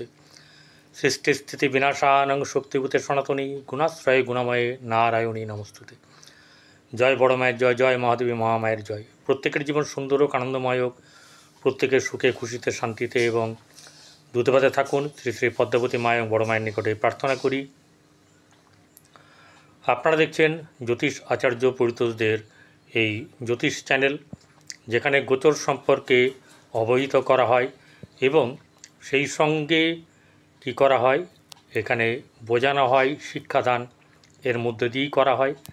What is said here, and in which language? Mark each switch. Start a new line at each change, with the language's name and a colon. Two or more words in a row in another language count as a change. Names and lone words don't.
Sanskrit: सृष्टि विनाशानं शक्तिभूते सनातनी गुणाश्रय गुणमये नारायणी नमस्तुते।
Bangla: জয় বড় মায়ের জয়, জয় মহাদেবী মহামায়ের জয়। প্রত্যেকের জীবন সুন্দর হোক, আনন্দময় হোক, প্রত্যেকের সুখে খুশিতে শান্তিতে এবং দুধেভাতে থাকুন শ্রী শ্রী পদ্মাবতী মা বড় মায়ের নিকটে প্রার্থনা করি। আপনারা দেখছেন জ্যোতিষ আচার্য পরিতোষদের এই জ্যোতিষ চ্যানেল, যেখানে গোচর সম্পর্কে অবহিত করা হয় এবং সেই সঙ্গে কি করা হয় এখানে বোঝানো হয়, শিক্ষাদান এর মধ্যে দিয়েই করা হয়।